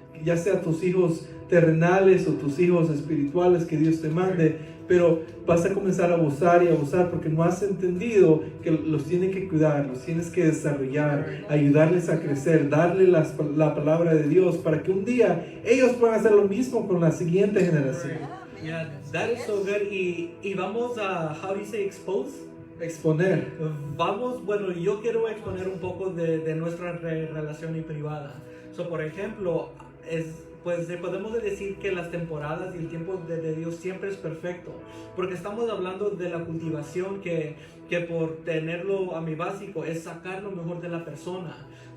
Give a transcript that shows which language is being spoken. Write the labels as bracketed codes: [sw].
[es] ya sea tus hijos terrenales o tus hijos espirituales que Dios te mande, pero vas a comenzar a abusar y abusar porque no has entendido que los tienes que cuidar, los tienes que desarrollar, ayudarles a crecer, darle la palabra de Dios para que un día ellos puedan hacer lo mismo con la siguiente generación. [en] Yeah, that is so good. [es] Y vamos a, [en] how do you say expose? [es] exponer. Bueno, yo quiero exponer un poco de nuestra relación y privada. Por ejemplo, pues podemos decir que las temporadas y el tiempo de Dios siempre es perfecto, porque estamos hablando de la cultivación que por tenerlo a mi básico es sacar lo mejor de la persona.